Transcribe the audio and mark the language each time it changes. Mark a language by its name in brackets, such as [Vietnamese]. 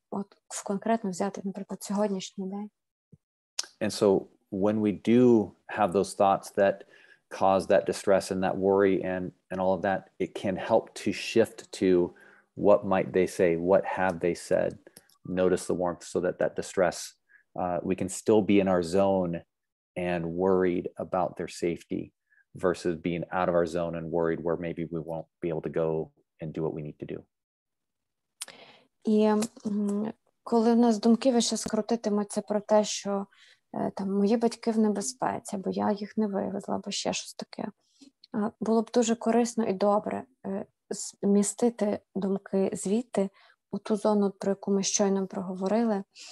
[Ukrainian] От конкретно взяти, наприклад, сьогоднішній день. [English] And so when we do have those thoughts that cause that distress and that worry and all of that, it can help to shift to what might they say, what have they said. Notice the warmth so that that distress, we can still be in our zone and worried about their safety versus being out of our zone and worried where maybe we won't be able to go and do what we need to do. [Ukrainian] І коли в нас думки весь час крутитимуться про те, що там мої батьки в небезпеці, або я їх не вивезла, або ще щось таке, було б дуже корисно і добре змістити думки звідти у ту зону, про яку ми щойно проговорили.